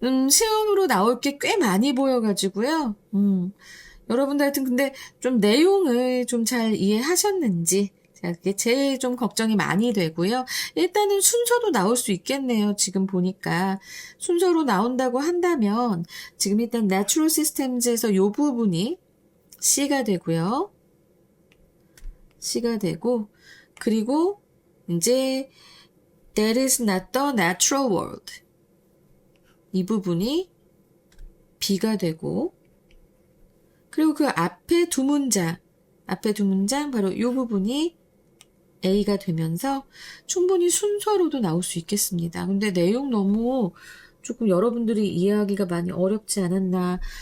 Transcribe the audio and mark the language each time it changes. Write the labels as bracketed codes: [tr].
[ko] 시험으로 나올 게 꽤 많이 보여가지고요. 여러분들 하여튼 근데 좀 내용을 좀 잘 이해하셨는지 그게 제일 좀 걱정이 많이 되고요. 일단은 순서도 나올 수 있겠네요. 지금 보니까 순서로 나온다고 한다면 지금 일단 Natural Systems에서 이 부분이 C가 되고요. C가 되고 그리고 이제 [en] That is not the natural world. [ko] 이 부분이 B가 되고 그리고 그 앞에 두 문장 바로 이 부분이 A가 되면서 충분히 순서로도 나올 수 있겠습니다. 근데 내용 너무 조금 여러분들이 이해하기가 많이 어렵지 않았나.